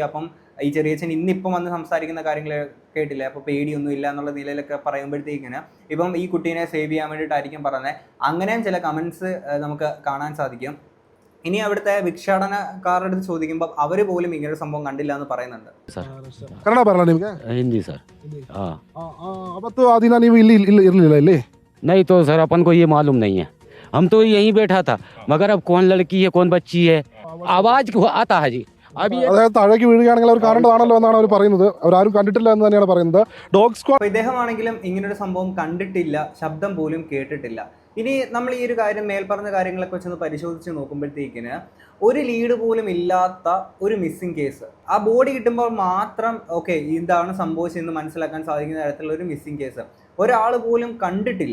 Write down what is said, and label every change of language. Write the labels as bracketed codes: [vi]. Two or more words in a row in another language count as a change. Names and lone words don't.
[ml] അപ്പം ഈ ചെറിയച്ഛൻ ഇന്നിപ്പം വന്ന് സംസാരിക്കുന്ന കാര്യങ്ങൾ കേട്ടില്ല, അപ്പോൾ പേടിയൊന്നും ഇല്ല എന്നുള്ള നിലയിലൊക്കെ പറയുമ്പോഴത്തേക്കിന് ഇപ്പം ഈ കുട്ടീനെ സേവ് ചെയ്യാൻ വേണ്ടിയിട്ടായിരിക്കും പറയുന്നത്. അങ്ങനെയും ചില കമൻറ്റ്സ് നമുക്ക് കാണാൻ സാധിക്കും. ഇനി അവിടുത്തെ ഭിക്ഷാടനക്കാരുടെ അടുത്ത് ചോദിക്കുമ്പോൾ അവർ പോലും ഇങ്ങനൊരു സംഭവം കണ്ടില്ല എന്ന് പറയുന്നുണ്ട്. [kn] ಕನ್ನಡ ಬರಲ್ಲ ನಿಮಗೆ? ಹಿಂದಿ ಸರ್. हाँ, ಅವತ್ತು ಆ ದಿನ ನೀವು ಇಲ್ಲಿ ಇರಲಿಲ್ಲ ಇಲ್ಲಿ? [hi] नहीं तो सर अपन को ये मालूम नहीं है, हम तो यहीं बैठा था, मगर अब कौन लड़की है कौन बच्ची है आवाज आता है जी. [ml] അതായത് താഴേക്ക് വീഴുകയാണെങ്കിൽ അവർ കാണേണ്ടതാണല്ലോ എന്നാണ് അവർ പറയുന്നത്. അവരാരും കണ്ടിട്ടില്ല എന്ന് തന്നെയാണ് പറയുന്നത്. [en] dog squad [ml] ഇദ്ദേഹമാണെങ്കിലും ഇങ്ങനൊരു സംഭവം കണ്ടിട്ടില്ല, ശബ്ദം പോലും കേട്ടിട്ടില്ല. ഇനി നമ്മൾ ഈ ഒരു കാര്യം മേൽപ്പറഞ്ഞ കാര്യങ്ങളൊക്കെ വെച്ചൊന്ന് പരിശോധിച്ച് നോക്കുമ്പോഴത്തേക്കിന് ഒരു ലീഡ് പോലും ഇല്ലാത്ത ഒരു [en] missing case, [ml] ആ ബോഡി കിട്ടുമ്പോൾ മാത്രം ഓക്കെ ഇതാണ് സംഭവിച്ചതെന്ന് മനസ്സിലാക്കാൻ സാധിക്കുന്ന തരത്തിലുള്ള ഒരു [en] missing case [ml] ഒരാൾ പോലും കണ്ടിട്ടില്ല.